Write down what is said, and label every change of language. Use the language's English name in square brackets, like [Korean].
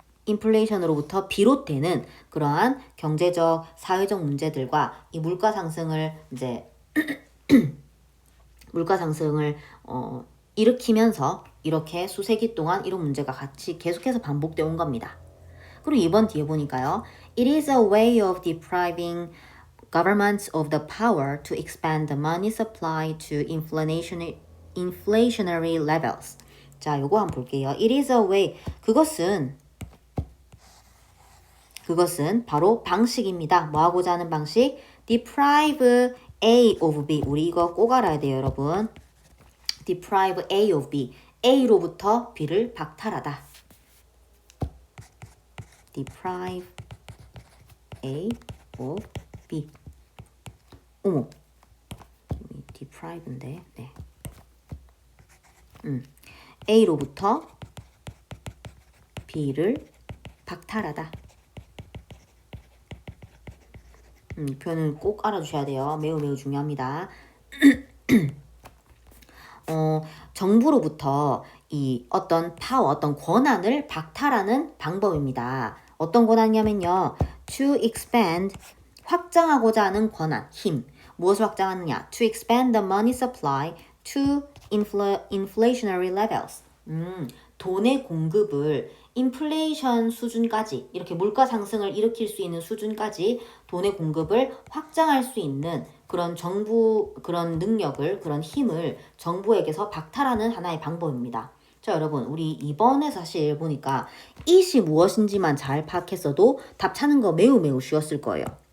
[Korean] 인플레이션으로부터 비롯되는 그러한 경제적, 사회적 문제들과 이 물가 상승을 이제 물가 상승을 일으키면서 이렇게 수세기 동안 이런 문제가 같이 계속해서 반복되어 온 겁니다. 그리고 이번 뒤에 보니까요. [English] It is a way of depriving governments of the power to expand the money supply to inflationary levels. [Korean] 자, 요거 한번 볼게요. [English] It is a way. [Korean] 그것은 바로 방식입니다. 뭐 하고자 하는 방식? [English] Deprive A of B. [Korean] 우리 이거 꼭 알아야 돼요, 여러분. [English] Deprive A of B. [Korean] A로부터 B를 박탈하다. [English] Deprive A of B. [Korean] 어머. deprive인데. 네. A로부터 B를 박탈하다. 표현은 꼭 알아두셔야 돼요. 매우 중요합니다. 정부로부터 이 어떤 권한을 박탈하는 방법입니다. 어떤 권한이냐면요. [English] To expand, [Korean] 확장하고자 하는 권한, 힘. 무엇을 확장하느냐? [English] To expand the money supply to inflationary levels. [Korean] 돈의 공급을 인플레이션 수준까지, 이렇게 물가 상승을 일으킬 수 있는 수준까지 돈의 공급을 확장할 수 있는 그런 그런 능력을, 그런 힘을 정부에게서 박탈하는 하나의 방법입니다. 자, 여러분, 우리 이번에 사실 보니까 it이 무엇인지만 잘 파악했어도 답 찾는 거 매우 쉬웠을 거예요.